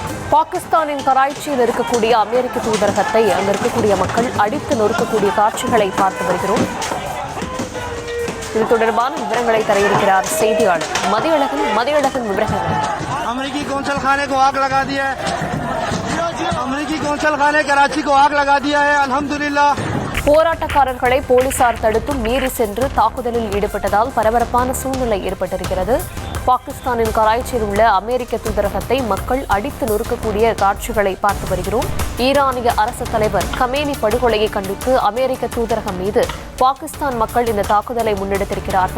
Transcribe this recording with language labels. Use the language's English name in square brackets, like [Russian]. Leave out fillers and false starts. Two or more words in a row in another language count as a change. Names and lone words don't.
[Tamil] பாகிஸ்தானின் கராச்சியில் இருக்கக்கூடிய அமெரிக்க தூதரகத்தை அங்கு இருக்கக்கூடிய மக்கள் அடித்து நொறுக்கக்கூடிய காட்சிகளை பார்த்து வருகிறோம். இது தொடர்பான விவரங்களை தர இருக்கிறார் செய்தியாளர் மதியழகன். மதியழகன், விவரங்கள். [Urdu] امریکی قونصل خانے کو آگ لگا دیا ہے۔ امریکی قونصل خانے کراچی کو آگ لگا دیا ہے. अल्हम्दुलिल्लाह। [Tamil] போராட்டக்காரர்களை போலீசார் தடுத்தும் மீறி சென்று தாக்குதலில் ஈடுபட்டதால் பரபரப்பான சூழ்நிலை ஏற்பட்டிருக்கிறது. பாகிஸ்தானின் கராச்சியில் உள்ள அமெரிக்க தூதரகத்தை மக்கள் அடித்து நொறுக்கக்கூடிய காட்சிகளை பார்த்து வருகிறோம். ஈரானிய அரசு தலைவர் கமேனி படுகொலையை கண்டித்து அமெரிக்க தூதரகம் மீது பாகிஸ்தான் மக்கள் இந்த தாக்குதலை முன்னெடுத்திருக்கிறார்கள்.